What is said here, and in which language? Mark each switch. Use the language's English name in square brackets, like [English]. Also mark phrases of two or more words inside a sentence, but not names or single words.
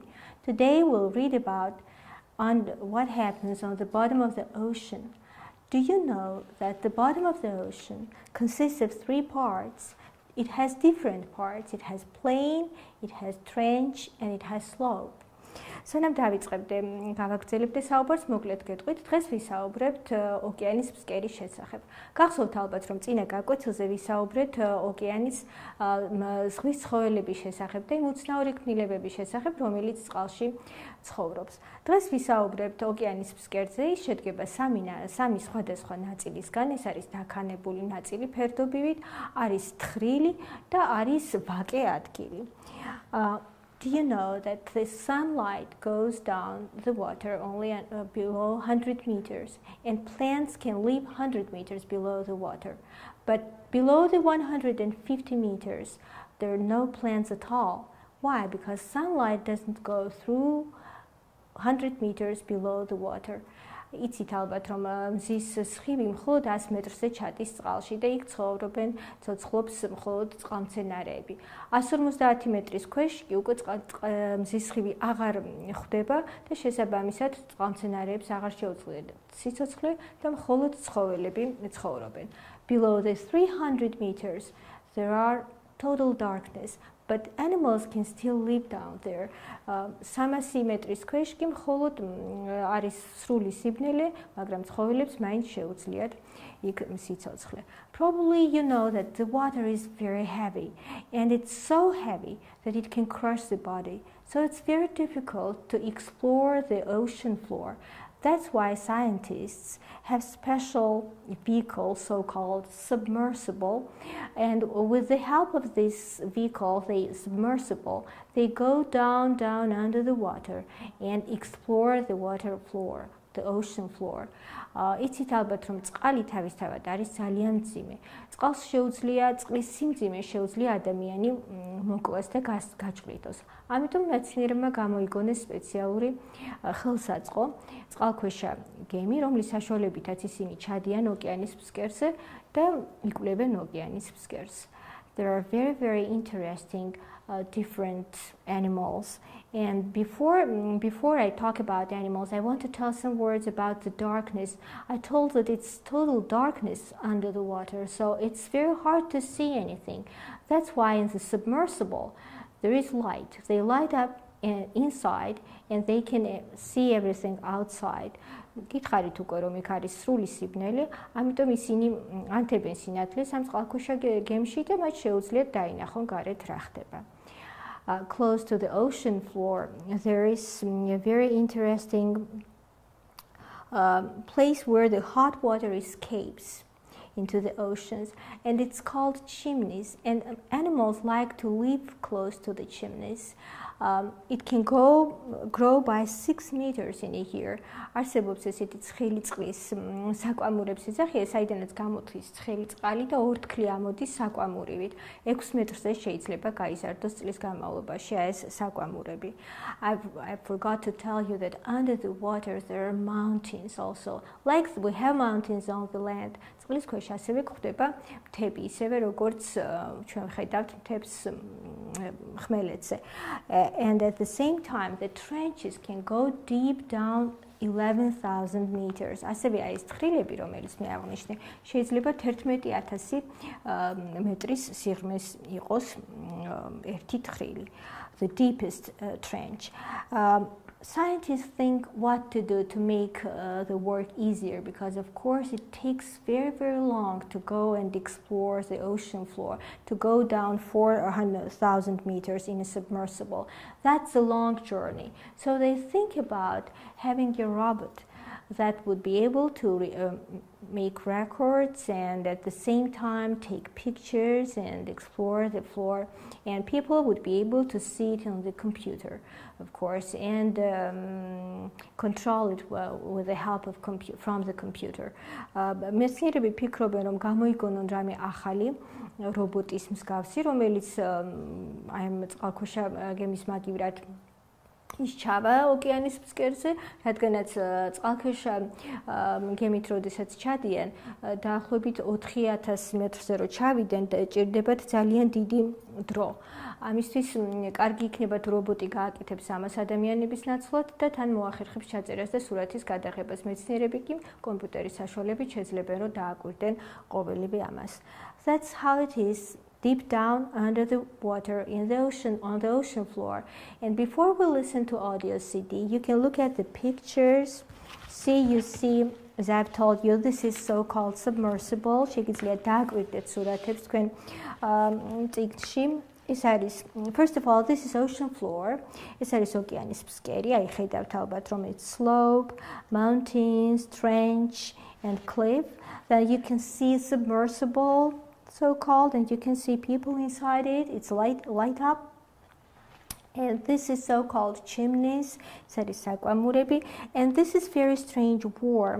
[English] Today we'll read about what happens on the bottom of the ocean. Do you know that the bottom of the ocean consists of three parts? It has different parts. It has plain, it has trench, and it has slope. [Georgian] სანამ დავიწყებდე გავაგრძელებდე საუბარს, მოკლედ გეტყვით, დღეს ვისაუბრებთ ოკეანის ფსკერის შესახებ. გახსოვთ ალბათ, რომ წინა გაკვეთილზე ვისაუბრეთ ოკეანის ზღვის ცხოველების შესახებ და იმ უცნაური ქმნილებების შესახებ, რომელიც წყალში ცხოვრობს. დღეს ვისაუბრებთ ოკეანის ფსკერზე, ის შედგება სამი სხვადასხვა ნაწილისგან, ეს არის დაქანებული ნაწილი ფერდობივით, არის თხრილი და არის ვაკე ადგილი. [English] Do you know that the sunlight goes down the water only below 100 meters and plants can live 100 meters below the water? But below the 150 meters, there are no plants at all. Why? Because sunlight doesn't go through 100 meters below the water. [Georgian] იცით ალბათ, რომ მზის სხივი მხოლოდ 100 მეტრზე ჩადის წყალში და იქ ცხოვრობენ ცოცხლობს მხოლოდ წყალმცენარეები. 150 მეტრის ქვეშ კი უკვე მზის სხივი აღარ ხვდება და შესაბამისად წყალმცენარეებს აღარ შეუძლიათ სიცოცხლე და მხოლოდ ცხოველები ცხოვრობენ. [English] Below the 300 meters there are total darkness. But animals can still live down there. [Georgian] 300 მეტრის ქვეშ კი მხოლოდ არის სრული სიბნელე, მაგრამ ცხოველებს მაინც შეუძლიათ იქ სიცოცხლე. [English] Probably you know that the water is very heavy, and it's so heavy that it can crush the body. So it's very difficult to explore the ocean floor. That's why scientists have special vehicles, so-called submersible, and with the help of this vehicle, the submersible, they go down under the water and explore the water floor, the ocean floor. [Georgian] იცით ალბათ, რომ წყალი თავისთავად არის ძალიან მძიმე. წყალს შეუძლია, წყლის სიმძიმე შეუძლია ადამიანი მოკლას და გაჭრიტოს. ამიტომ მეცნიერებმა გამოიგონეს სპეციალური ხელსაწყო, წყალქვეშა გემი, რომლის საშუალებითაც ისინი ჩადიან ოკეანის ფსკერზე და იკვლევენ ოკეანის ფსკერს. [English] There are very interesting different animals. And before I talk about animals, I want to tell some words about the darkness. I told that it's total darkness under the water, so it's very hard to see anything. That's why in the submersible there is light. They light up inside and they can see everything outside. [Georgian] გითხარით უკვე რომ იქ არის სრული სიბნელე, ამიტომ ისინი ანთებენ სინათლეს ამ წყალქვეშა გემში და მათ შეუძლიათ დაინახონ გარეთ რა ხდება. [English] Close to the ocean floor, there is a very interesting place where the hot water escapes into the oceans, and it's called chimneys, and animals like to live close to the chimneys. It can grow by 6 meters in a year. [Georgian] არსებობს ესეთი ცხელი წყლის საკვამურების სახე, საიდანაც გამოდის ცხელი წყალი და ორთქლი ამოდის საკვამურივით. 6 მეტრზე შეიძლება გაიზარდოს წლის განმავლობაში ეს საკვამურები. [English] I forgot to tell you that under the water there are mountains also. Like we have mountains on the land. [Georgian] წყლის ქვეშ ასევე გვხვდება მთები, ისევე როგორც ჩვენ ვხედავთ მთებს ხმელეთზე. [English] And at the same time, the trenches can go deep down 11,000 meters. [Georgian] ასევე აი ეს თხრილები, რომელიც მე აღნიშნე, შეიძლება 11,000 მეტრის სიღრმეს იყოს ერთი თხრილი. [English] The deepest trench. Scientists think what to do to make the work easier because of course it takes very long to go and explore the ocean floor, to go down 400,000 meters in a submersible. That's a long journey. So they think about having a robot that would be able to make records and at the same time take pictures and explore the floor, and people would be able to see it on the computer, of course, and control it well with the help of from the computer. [Georgian] მეცნიერები ფიქრობენ, რომ გამოიგონონ რამე ახალი რობოტის მსგავსი, რომელიც აი ამ წყალქვეშა გემის მაგივრად ისჩავა ოკეანის ფსკერზე, რადგანაც წყალქვეშა გემით როდესაც ჩადიან, დაახლოებით 4000 მეტრზე რო ჩავიდნენ, ჭირდებათ ძალიან დიდი დრო. ამისთვის კარგი იქნება თუ რობოტი გააკეთებს ამას ადამიანების ნაცვლად და თან მოახერხებს ჩაწერას და სურათის გადაღებას. მეცნიერები კი კომპიუტერის საშუალებით შეძლებენ რომ დააკვირდნენ ყოველივე ამას. [English] That's how it is deep down under the water in the ocean, on the ocean floor. And before we listen to audio CD, you can look at the pictures. You see, as I've told you, this is so-called submersible. [Georgian] შეგიძლიათ დააკვირდეთ სურათებს თქვენ წიგნში. [English] First of all, this is ocean floor. [Georgian] ეს არის ოკეანის ფსკერი. აი ხედავთ ალბათ რომ [English] it's slope, mountains, trench and cliff. Then you can see submersible, so-called, and you can see people inside it. It's light up. And this is so-called chimneys, and this is very strange worm.